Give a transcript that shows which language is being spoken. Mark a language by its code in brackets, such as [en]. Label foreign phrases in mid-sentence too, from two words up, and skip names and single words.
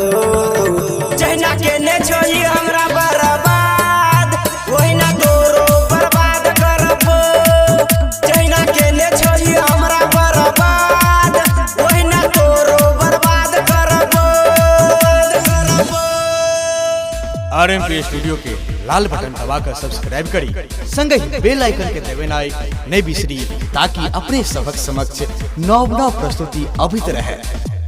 [mai] जहिना केने छही हमरा बर्बाद ओहिना तोरो बर्बाद करबो। जहिना केने छही हमरा बर्बाद ओहिना तोरो बर्बाद करबो। आरएमपी स्टूडियो के लाल बटन दबाकर सब्सक्राइब करी, संग ही बेल आइकन के दबानाई नहीं बिसरी, ताकि अपने सबक समक्ष नव प्रस्तुति अभित रहे।